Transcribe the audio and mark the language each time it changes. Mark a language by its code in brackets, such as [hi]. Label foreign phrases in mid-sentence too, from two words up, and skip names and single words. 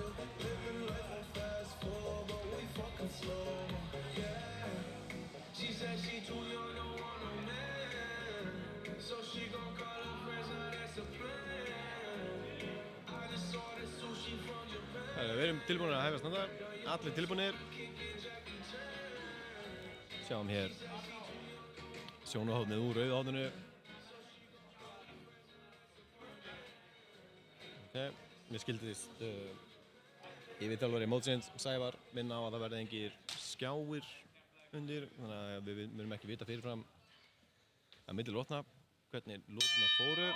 [en] Living life on fast forward, but we fucking slow, yeah. She said she too young, don't want no man. So she gon' call her friends, now that's a plan. I just saw the sushi from Japan. [is] Við erum tilbúinir að hefja standa. Allir tilbúinir. Sjáum hér sjónarhornið úr rauða horninu. Mér skildist yfirþjálfari mótsins Sævar minna á að það verði engir skjáir undir, þannig að við munum ekki vita fyrirfram að milli lotna hvernig lotna fóru.